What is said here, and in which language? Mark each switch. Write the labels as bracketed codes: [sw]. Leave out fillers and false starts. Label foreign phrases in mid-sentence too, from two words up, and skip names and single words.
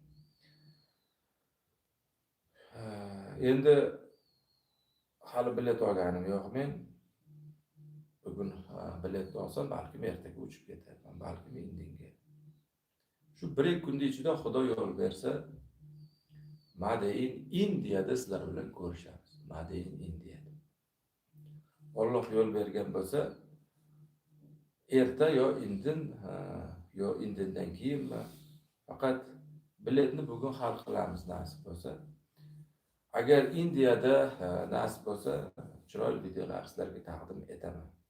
[uz] Endi hali bilet olganim yo'q men. Bugun bilet olsam, balki ertaga uchib ketaman, balki Indinga. Shu 1-2 kun ichida Xudo yo'l bersa, [en] Made in [uz] Indiyada sizlar bilan ko'rishamiz. [en] Made in [uz] Indiyada. Alloh yo'l bergan bo'lsa, erta yo indin, yo indindan keyinmi, faqat biletni bugun hal qilamiz nasib bo'lsa. Agar Indiyada nasib bo'lsa, chiroyli videolar sizlarga taqdim etaman.